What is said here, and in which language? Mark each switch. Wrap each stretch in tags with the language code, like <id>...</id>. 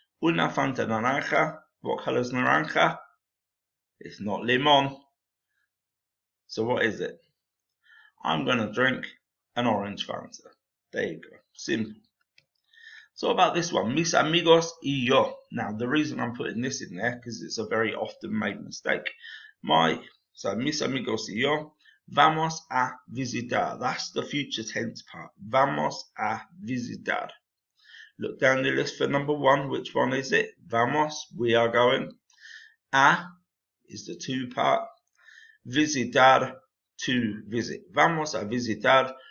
<es>Una Fanta naranja.</es> <en>What color is naranja? It's not limon. So what is it? I'm going to drink an orange Fanta. There you go. Simple. So about this one,</en> <es>mis amigos y yo.</es> <en>Now the reason I'm putting this in there because it's a very often made mistake.</en> <es>So mis amigos y yo, vamos a visitar.</es> <en>That's the future tense part.</en> <es>Vamos a visitar.</es> <en>Look down the list for number one. Which one is it? Vamos, we are going. A is the to part.</en> <es>Visitar,</es> <en>to visit.</en> <es>Vamos a visitar.</es>